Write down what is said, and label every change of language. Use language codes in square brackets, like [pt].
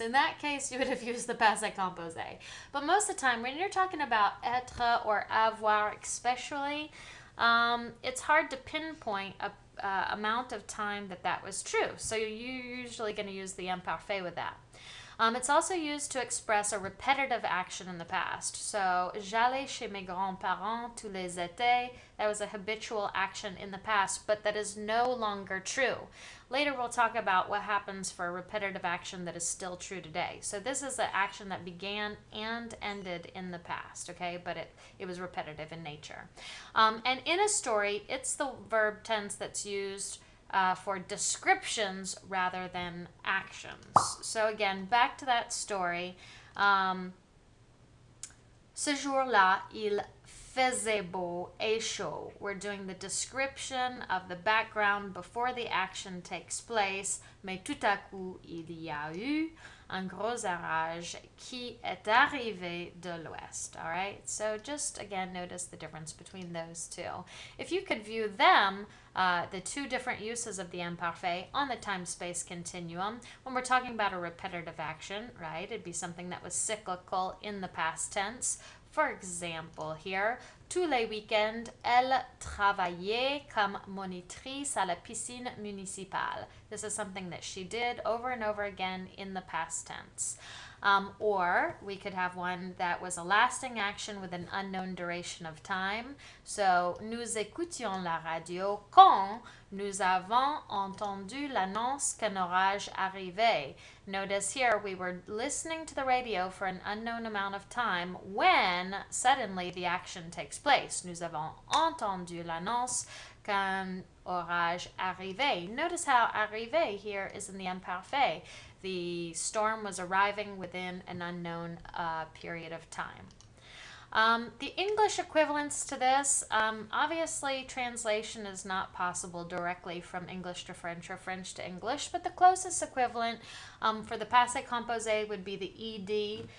[en] In that case, you would have used the passé composé. But most of the time, when you're talking about être or avoir especially, it's hard to pinpoint a amount of time that was true. So you're usually going to use the imparfait with that. It's also used to express a repetitive action in the past. [fr] So, j'allais chez mes grands-parents tous les étés. [en] That was a habitual action in the past, but that is no longer true. Later we'll talk about what happens for a repetitive action that is still true today. So this is an action that began and ended in the past, okay? But it was repetitive in nature. And in a story, it's the verb tense that's used for descriptions rather than actions. So again, back to that story. [fr] Ce jour-là, il faisait beau et chaud. [en] We're doing the description of the background before the action takes place. [fr] Mais tout à coup, il y a eu un gros orage qui est arrivé de l'ouest. [en] All right, so just again notice the difference between those two. If you could view them, the two different uses of the imparfait on the time-space continuum, when we're talking about a repetitive action, right, it'd be something that was cyclical in the past tense. For example, here, [fr] tous les week-ends, elle travaillait comme monitrice à la piscine municipale. [en] This is something that she did over and over again in the past tense. Or we could have one that was a lasting action with an unknown duration of time. [fr] So, nous écoutions la radio quand nous avons entendu l'annonce qu'un orage arrivait. [en] Notice here we were listening to the radio for an unknown amount of time when suddenly the action takes place. [fr] Nous avons entendu l'annonce qu'un orage arrivait. [en] Notice how arrivait here is in the imparfait. The storm was arriving within an unknown period of time. The English equivalents to this, obviously translation is not possible directly from English to French or French to English, but the closest equivalent for the passé composé would be the ed.